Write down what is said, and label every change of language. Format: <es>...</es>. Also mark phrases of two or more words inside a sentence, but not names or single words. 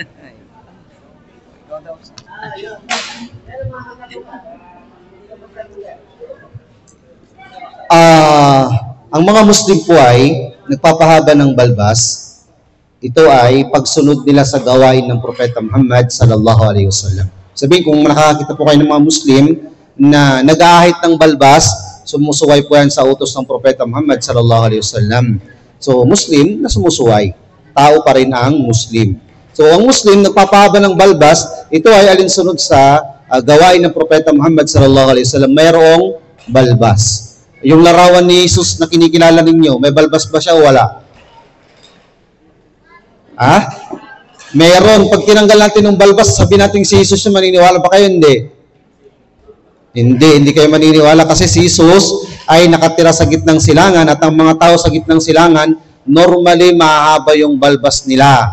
<tl>Ang mga Muslim po ay nagpapahaba ng balbas. Ito ay pagsunod nila sa gawain ng Propeta Muhammad</tl> <ar>صلى الله عليه وسلم.</ar> <tl>Sabihin, kung nakakita po kayo ng mga Muslim na nag-aahit ng balbas, sumusuway po yan sa utos ng Propeta Muhammad</tl> <ar>صلى الله عليه وسلم.</ar> <tl>So, Muslim na sumusuway. Tao pa rin ang Muslim. So, ang Muslim nagpapahaba ng balbas, ito ay alinsunod sa gawain ng Propeta Muhammad</tl> <ar>صلى الله عليه وسلم.</ar> <tl>Mayroong balbas. Yung larawan ni Jesus na kinikilala ninyo, may balbas ba siya o wala? Meron. Pag tinanggal natin ng balbas, sabi natin si Jesus, maniniwala ba kayo? Hindi. Hindi kayo maniniwala kasi si Jesus ay nakatira sa gitnang silangan at ang mga tao sa gitnang silangan, normally mahaba yung balbas nila.</tl>